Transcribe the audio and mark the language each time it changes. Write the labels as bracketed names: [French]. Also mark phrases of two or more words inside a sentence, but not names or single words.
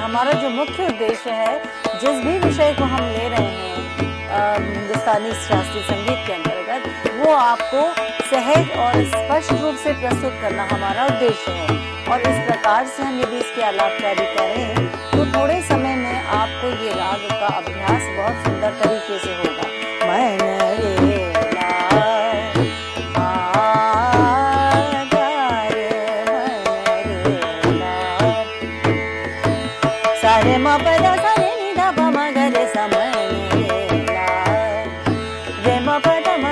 [Hindi] हमारा जो मुख्य उद्देश्य है, जिस भी विषय को हम ले रहे हैं हिंदुस्तानी शास्त्रीय संगीत के अंतर्गत, वो आपको सहज और स्पष्ट रूप से प्रस्तुत करना हमारा उद्देश्य है। और इस प्रकार से हम यदि इसकी आलापकारी करें तो थोड़े समय में आपको ये राग का अभ्यास बहुत सुंदर तरीके से होगा। मन रे ला सारे म पद सा रे नि ध प म ग रे सा म रे ला रे म पद म